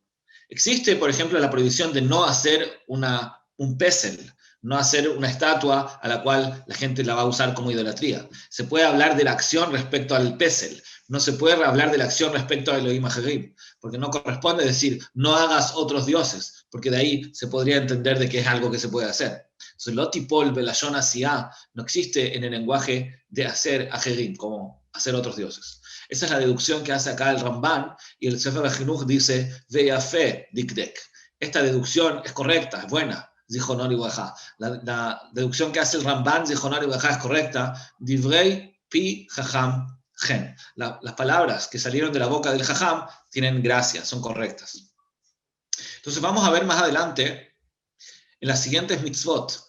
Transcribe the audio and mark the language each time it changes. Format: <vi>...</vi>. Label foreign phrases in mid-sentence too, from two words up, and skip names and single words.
<es>Existe, por ejemplo, la prohibición de no hacer un pesel, no hacer una estatua a la cual la gente la va a usar como idolatría. Se puede hablar de la acción respecto al pesel, no se puede hablar de la acción respecto a</es> <he>אלהים אחרים,</he> <es>porque no corresponde decir no hagas otros dioses, porque de ahí se podría entender de que es algo que se puede hacer. Entonces,</es> <he>לא תיפול בלשון עשייה</he> <es>no existe en el lenguaje de hacer acherim, como hacer otros dioses. Esa es la deducción que hace acá el Ramban, y el Sefer HaChinuch dice</es> <he>ויפה דקדק.</he> <es>Esta deducción es correcta, es buena.</es> <he>זכרונו לברכה.</he> <es>La deducción que hace el Ramban,</es> <he>זכרונו לברכה,</he> <es>es correcta.</es> <he>דברי פי חכם חן.</he> <es>Las palabras que salieron de la boca del jajam tienen gracia, son correctas. Entonces vamos a ver más adelante en las siguientes mitzvot.</es>